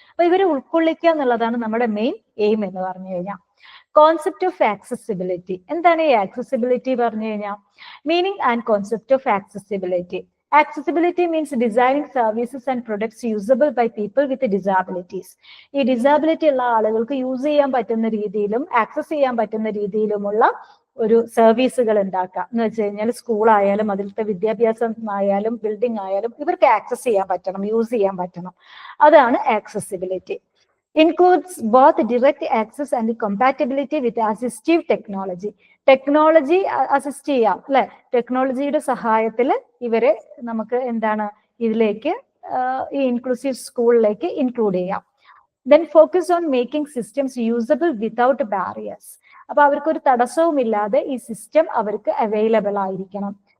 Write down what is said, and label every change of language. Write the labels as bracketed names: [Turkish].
[Malayalam] അപ്പൊ ഇവരെ ഉൾക്കൊള്ളിക്കുക എന്നുള്ളതാണ് നമ്മുടെ മെയിൻ എയിം എന്ന് പറഞ്ഞു കഴിഞ്ഞാൽ. [English] Concept of accessibility. [Malayalam] എന്താണ് ഈ ആക്സസിബിലിറ്റി പറഞ്ഞു കഴിഞ്ഞാൽ? [English] Meaning and concept of accessibility. Accessibility means designing services and products usable by people with disabilities. [Malayalam] ഈ ഡിസാബിലിറ്റി ഉള്ള ആളുകൾക്ക് യൂസ് ചെയ്യാൻ പറ്റുന്ന രീതിയിലും ആക്സസ് ചെയ്യാൻ പറ്റുന്ന രീതിയിലുമുള്ള ഒരു സർവീസുകൾ ഉണ്ടാക്കുക എന്ന് വെച്ച് കഴിഞ്ഞാൽ സ്കൂളായാലും അതിലത്തെ വിദ്യാഭ്യാസം ആയാലും ബിൽഡിംഗ് ആയാലും ഇവർക്ക് ആക്സസ് ചെയ്യാൻ പറ്റണം, യൂസ് ചെയ്യാൻ പറ്റണം. അതാണ് accessibility. [English] Includes both direct access and compatibility with assistive technology. [Malayalam] Technology assist ചെയ്യാം, അല്ലെ? ടെക്നോളജിയുടെ സഹായത്തിൽ ഇവരെ നമുക്ക് എന്താണ് ഇതിലേക്ക് ഈ ഇൻക്ലൂസീവ് സ്കൂളിലേക്ക് ഇൻക്ലൂഡ് ചെയ്യാം. [English] Then focus on making systems usable without barriers. [Malayalam] അപ്പൊ അവർക്കൊരു തടസ്സവും ഇല്ലാതെ ഈ സിസ്റ്റം അവർക്ക് അവൈലബിൾ ആയിരിക്കണം.